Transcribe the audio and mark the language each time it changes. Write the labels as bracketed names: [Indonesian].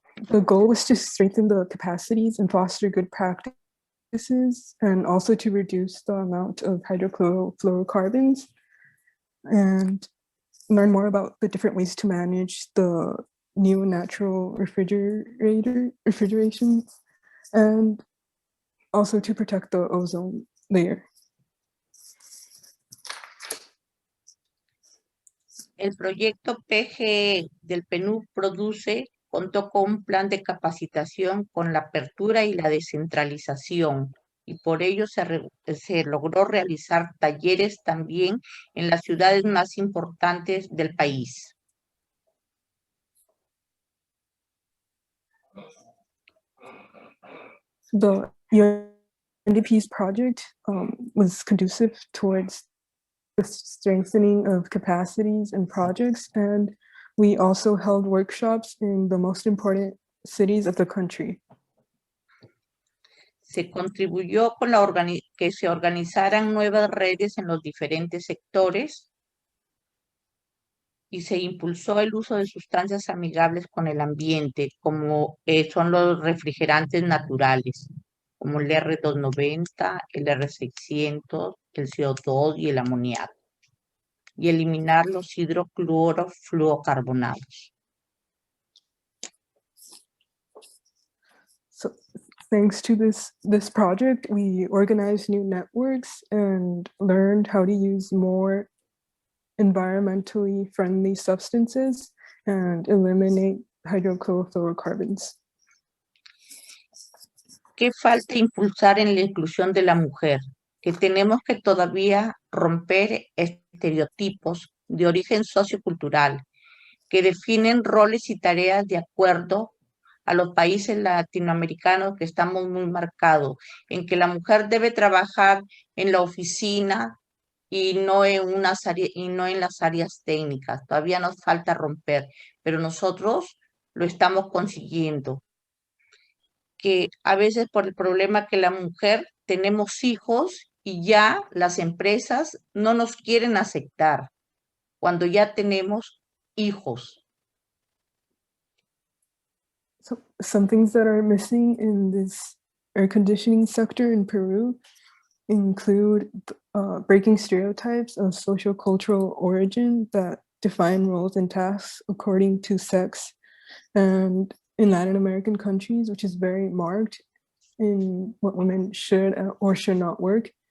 [English] The goal was to strengthen the capacities and foster good practices, and also to reduce the amount of hydrofluorocarbons and learn more about the different ways to manage the new natural refrigeration, and also to protect the ozone layer. [Spanish] El proyecto PGE del PNUD contó con un plan de capacitación con la apertura y la descentralización, y por ello se logró realizar talleres también en las ciudades más importantes del país. [English] The UNDP's project was conducive towards the strengthening of capacities and projects, and we also held workshops in the most important cities of the country. [Spanish] Se contribuyó con que se organizaran nuevas redes en los diferentes sectores y se impulsó el uso de sustancias amigables con el ambiente, como son los refrigerantes naturales, como el R290, el R600, el CO2 y el amoníaco, y eliminar los hidrofluorocarbonados. [English] So, thanks to this project, we organized new networks and learned how to use more environmentally friendly substances and eliminate hydrofluorocarbons. [Spanish] ¿Qué falta impulsar en la inclusión de la mujer? Que tenemos que todavía romper estereotipos de origen sociocultural que definen roles y tareas de acuerdo a los países latinoamericanos que estamos muy marcados, en que la mujer debe trabajar en la oficina y no en las áreas técnicas. Todavía nos falta romper, pero nosotros lo estamos consiguiendo. Que a veces por el problema que la mujer tenemos hijos y ya las empresas no nos quieren aceptar cuando ya tenemos hijos. [English] So some things that are missing in this air conditioning sector in Peru include breaking stereotypes of social cultural origin that define roles and tasks according to sex, and in Latin American countries, which is very marked in what women should or should not work.